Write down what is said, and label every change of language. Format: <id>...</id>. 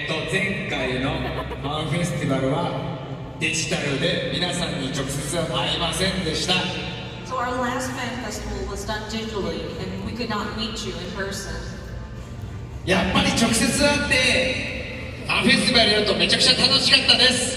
<ja>前回のファンフェスティバルはデジタルで皆さんに直接は会えませんでした。</ja> <en>So our last fan festival was done digitally, and we could not meet you in person.</en> <ja>やっぱり直接会ってファンフェスティバルやるとめちゃくちゃ楽しかったです。</ja>